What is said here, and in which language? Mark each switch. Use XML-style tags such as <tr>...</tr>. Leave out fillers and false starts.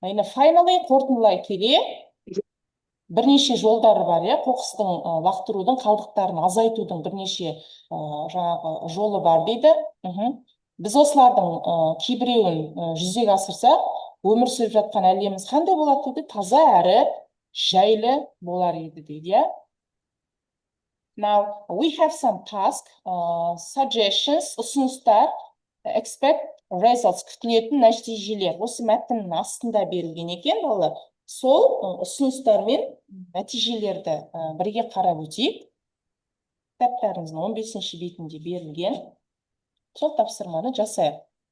<en>Finally,</en> <kk>қорытындылай келе, бірнеше жолдары бар, қоқыстың лақтырудың, қалдықтарын азайтудың бірнеше жаңағы жолы бар дейді. Біз осылардың кейбіреуін жүзеге асырсақ, өмір сүріп жатқан әлеміміз қандай болады дейді? Таза әрі жайлы болар еді дейді.</kk> <en>Now, we have some task, suggestions,</en> <kk>ұсыныстар,</kk> <en>expect results,</en> <kk>күтілетін нәтижелер. Осы мәтіннің астында берілген екен, олар. Сол ұсыныстар мен нәтижелерді бірге қарап өтейік. Кітаптарыңыздың 15-ші бетінде берілген. Сол тапсырманы жасайық.</kk>